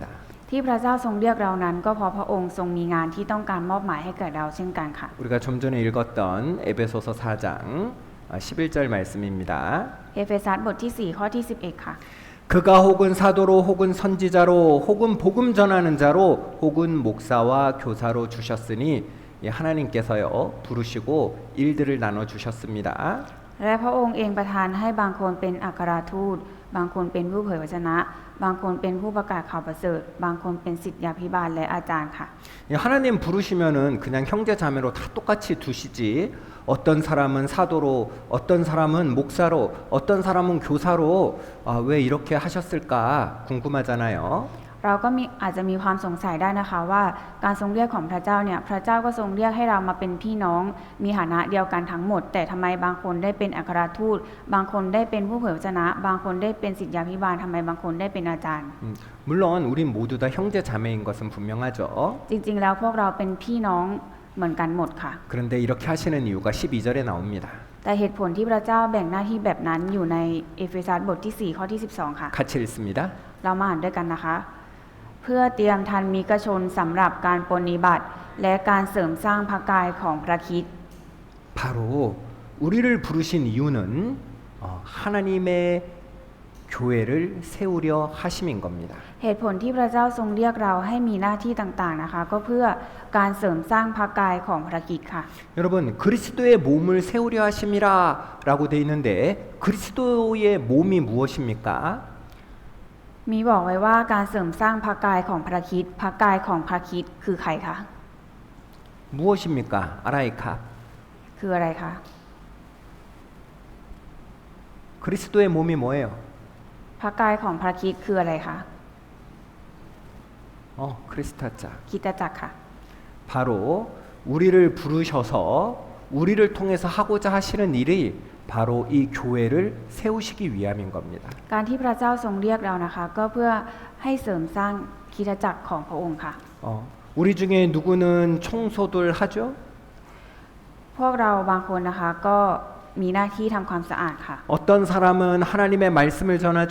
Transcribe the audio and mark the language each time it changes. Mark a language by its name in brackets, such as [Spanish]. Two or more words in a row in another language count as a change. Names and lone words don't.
[Thai] ที่พระเจ้าทรงเรียกเรานั้นก็เพราะพระองค์ทรงมีงานที่ต้องการมอบหมายให้แก่เราเช่นกันค่ะ [Korean] 우리가 좀 전에 읽었던 에베소서 4장 11절 말씀입니다. [Thai] เอเฟซัสบทที่4ข้อที่11ค่ะ [Korean] 그가 혹은 사도로 혹은 선지자로 혹은 복음 전하는 자로 혹은 목사와 교사로 주셨으니 예, 하나님께서요 부르시고 일들을 나눠 주셨습니다. [Thai] และพระองค์เองประทานให้บางคนเป็นอัครทูตบางคนเป็นผู้เผยวจนะบางคนเป็นผู้ประกาศข่าวประเสริฐบางคนเป็นศิษยาภิบาลและอาจารย์ค่ะ [Korean] 예, 하나님 부르시면은 그냥 형제 자매로 다 똑같이 두시지 어떤 사람은 사도로 어떤 사람은 목사로 어떤 사람은 교사로 왜 이렇게 하셨을까 궁금하잖아요. [Thai] เราก็อาจจะมีความสงสัยได้นะคะว่าการทรงเรียกของพระเจ้าเนี่ยพระเจ้าก็ทรงเรียกให้เรามาเป็นพี่น้องมีฐานะเดียวกันทั้งหมดแต่ทำไมบางคนได้เป็นอัครทูตบางคนได้เป็นผู้เผยพระวจนะบางคนได้เป็นศิษยาภิบาลทำไมบางคนได้เป็นอาจารย์ [Korean] 물론 우린 모두 다 형제 자매인 것은 분명하죠. [Thai] จริงๆแล้วพวกเราเป็นพี่น้องเหมือนกันหมดค่ะ [Korean] 그런데 이렇게 하시는 이유가 12절에 나옵니다. [Thai] แต่เหตุผลที่พระเจ้าแบ่งหน้าที่แบบนั้นอยู่ในเอเฟซัสบทที่4ข้อที่12ค่ะ [Korean] 같이 읽습니다. [Thai] เรามาอ่านด้วยกันนะคะเพื่อเตรียมทันมิกชนสำหรับการปรนนิบัติและการเสริมสร้างพระกายของพระคริสต์ [Korean] 바로 우리를 부르신 이유는 하나님의 교회를 세우려 하심인 겁니다. [Thai] เหตุผลที่พระเจ้าทรงเรียกเราให้มีหน้าที่ต่างๆนะคะก็เพื่อการเสริมสร้างพระกายของพระคริสต์ค่ะ [Korean] 여러분 그리스도의 몸을 세우려 하심이라라고 돼 있는데 그리스도의 몸이 무엇입니까? [Thai] มีบอกไว้ว่าการเสริมสร้างพระกายของพระคริสต์พระกายของพระคริสต์คือใครคะ [Korean] 무엇입니까? [Thai] อะไรคะ. คืออะไรคะ [Korean] 그리스도의 몸이 뭐예요? [Thai] พระกายของพระคริสต์คืออะไรคะ 크리스타자. คริสตจักรค่ะ [Korean] 바로 우리를 부르셔서 우리를 통해서 하고자 하시는 일이 바로 이 교회를 세우시기 위함인 겁니다. [Thai] การที่พระเจ้าทรงเรียกเรานะคะก็เพื่อให้เสริมสร้างคริสตจักรของพระองค์ค่ะ [Korean] 우리 중에 누구는 청소들 하죠? [Thai] พวกเราบางคนนะคะก็มีหน้าที่ทำความสะอาดค่ะ [Korean] 어떤 사람은 하나님의 말씀을 전하죠?